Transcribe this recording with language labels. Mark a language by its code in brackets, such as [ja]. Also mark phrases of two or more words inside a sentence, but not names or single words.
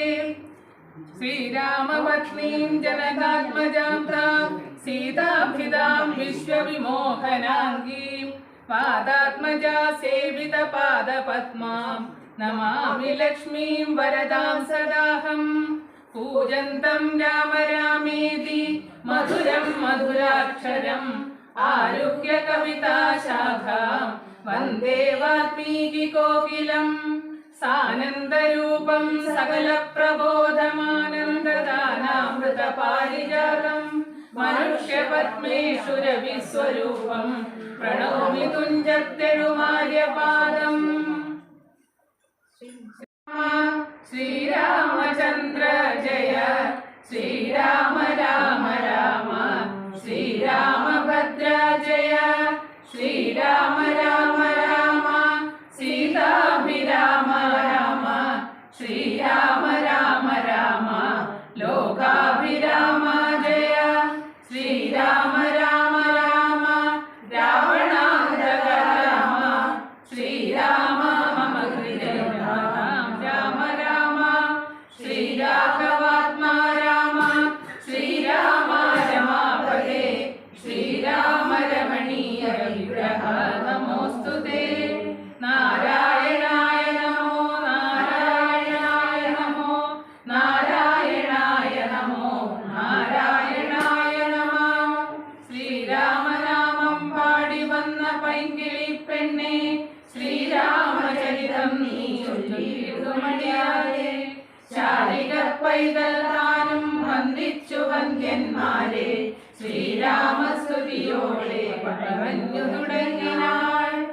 [sa] ശ്രീരാമപത്നീം ജനകാത്മജാം താം സീതാഭിതാം വിശ്വവിമോഹനാംഗീം പാദാത്മജാ സേവിത പാദപദ്മാം നമാമി ലക്ഷ്മീം വരദാം സദാഹം पूजन्तं राम रामेति मधुरं मधुराक्षरम् आरुह्य कविताशाखां वन्दे वाल्मीकिकोकिलम् सानन्दरूपं सकलप्रबोधमानन्ददानामृतपारिजातं मनुष्यपद्मेश्वरविस्वरूपं प्रणौमि तुञ्जत्तेरुमार्यपादम्। श्रीरामचन्द्र जय श्रीराम राम राम श्रीरामभद्र जय श्रीराम राम राम सीताभिराम राम श्रीराम राम राम लोकाभिराम जय श्रीराम राम राम रावणान्तक राम श्रीराम मम हृदयनाथं राम राम श्रीराघवात्मा राम श्रीराम रमापते श्रीराम रमणीय विग्रह नमोऽस्तु ते। नारायणाय नमो नारायणाय नमो नारायणाय नमो नारायणाय नमः। [ml] ശ്രീരാമനാമം പാടി വന്ന പൈങ്കിളിപ്പെണ്ണെ ശ്രീരാമചരിതം നീ ചൊല്ലിയിടുമടിയാതെ ശാരിക പൈതൽ താനും വന്ദിച്ചു വന്ദ്യന്മാരെ ശ്രീരാമസ്തുതിയോടെ പറഞ്ഞു തുടങ്ങിനാൾ.